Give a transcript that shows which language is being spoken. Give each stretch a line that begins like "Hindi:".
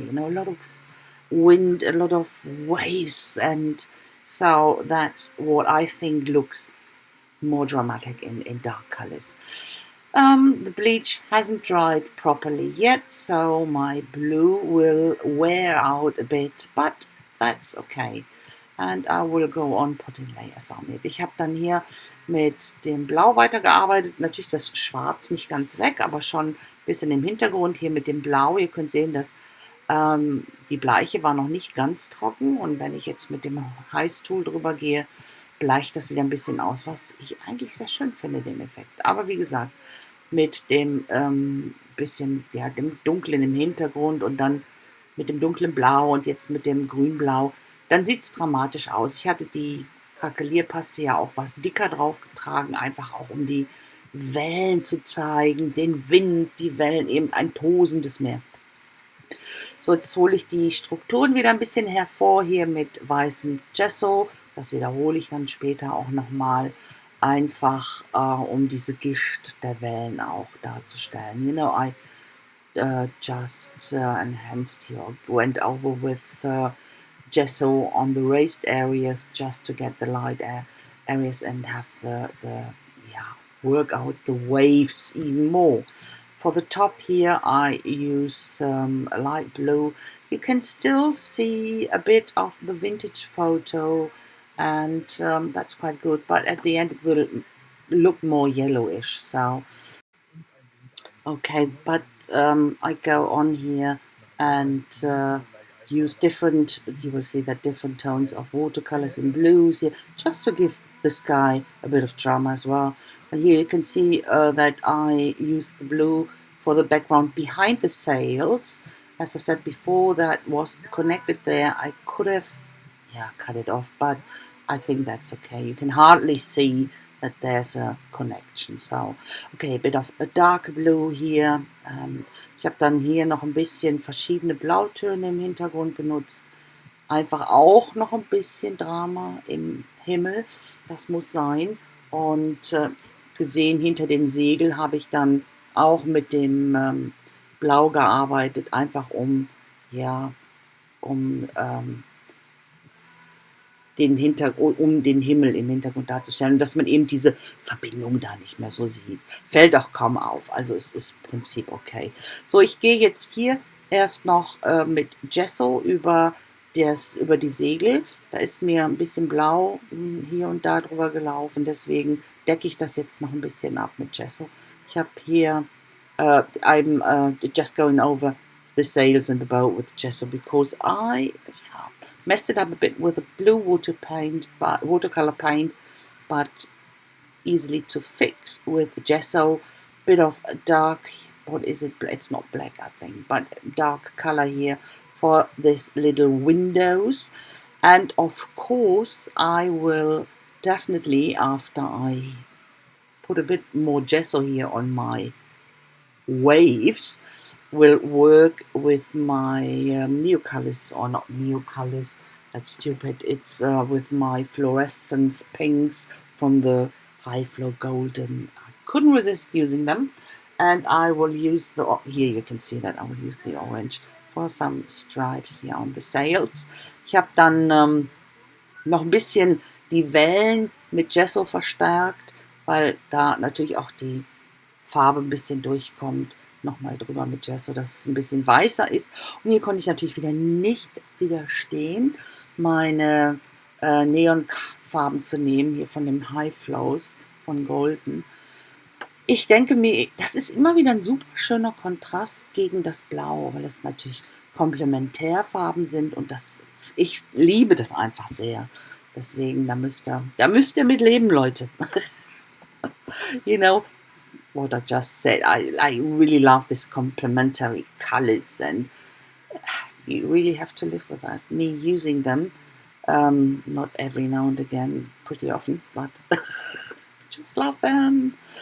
English: A lot of wind, a lot of waves, and so that's what I think looks more dramatic in dark colors. The bleach hasn't dried properly yet, so my blue will wear out a bit, but that's okay. And I will go on putting layers on it.
German: Ich habe dann hier mit dem Blau weitergearbeitet. Natürlich das Schwarz nicht ganz weg, aber schon ein bisschen im Hintergrund hier mit dem Blau. Ihr könnt sehen, dass die Bleiche war noch nicht ganz trocken. Und wenn ich jetzt mit dem Heißtool drüber gehe, bleicht das wieder ein bisschen aus, was ich eigentlich sehr schön finde, den Effekt. Aber wie gesagt, mit dem bisschen, ja, dem Dunklen im Hintergrund und dann mit dem dunklen Blau und jetzt mit dem Grünblau, dann sieht es dramatisch aus. Ich hatte die Krakelierpaste ja auch was dicker draufgetragen, einfach auch um die Wellen zu zeigen, den Wind, die Wellen, eben ein tosendes Meer. So, jetzt hole ich die Strukturen wieder ein bisschen hervor, hier mit weißem Gesso. Das wiederhole ich dann später auch nochmal, einfach um diese Gischt der Wellen auch darzustellen.
English: I just enhanced here, went over with gesso on the raised areas just to get the light areas and have the yeah, work out the waves even more. For the top here, I use a light blue. You can still see a bit of the vintage photo, and that's quite good. But at the end, it will look more yellowish. So, okay, but I go on here and use different, you will see that different tones of watercolors and blues here, just to give the sky a bit of drama as well. And here you can see that I use the blue for the background behind the sails. As I said before, that was connected there. I could have, yeah, cut it off, but I think that's okay. You can hardly see that there's a connection. So, okay, a bit of a dark blue hier.
German: Ich habe dann hier noch ein bisschen verschiedene Blautöne im Hintergrund benutzt. Einfach auch noch ein bisschen Drama im Himmel. Das muss sein. Und gesehen hinter den Segel habe ich dann auch mit dem Blau gearbeitet, einfach um, ja, um den Himmel im Hintergrund darzustellen, dass man eben diese Verbindung da nicht mehr so sieht. Fällt auch kaum auf, also es ist im Prinzip okay. So, ich gehe jetzt hier erst noch mit Gesso über die Segel. Da ist mir ein bisschen blau hier und da drüber gelaufen, deswegen decke ich das jetzt noch ein bisschen ab mit Gesso. Ich habe hier,
English: I'm just going over the sails and the boat with Gesso because I messed it up a bit with a blue watercolor paint, but easily to fix with gesso. Bit of a dark, what is it? It's not black, I think, but dark color here for this little windows. And of course, I will definitely, after I put a bit more gesso here on my waves, will work with my neocolors, or not neocolors, that's stupid, it's with my fluorescence pinks from the high flow golden. I couldn't resist using them, and I will use here you can see that I will use the orange for some stripes here on the sails.
German: Ich habe dann noch ein bisschen die Wellen mit Gesso verstärkt, weil da natürlich auch die Farbe ein bisschen durchkommt. Nochmal drüber mit Gesso, dass es ein bisschen weißer ist. Und hier konnte ich natürlich wieder nicht widerstehen, meine Neonfarben zu nehmen, hier von dem High Flows von Golden. Ich denke mir, das ist immer wieder ein super schöner Kontrast gegen das Blau, weil es natürlich Komplementärfarben sind und ich liebe das einfach sehr. Deswegen, da müsst ihr mit leben, Leute.
English: You know, what I just said. I really love this complementary colors, and you really have to live with that. Me using them, not every now and again, pretty often, but just love them.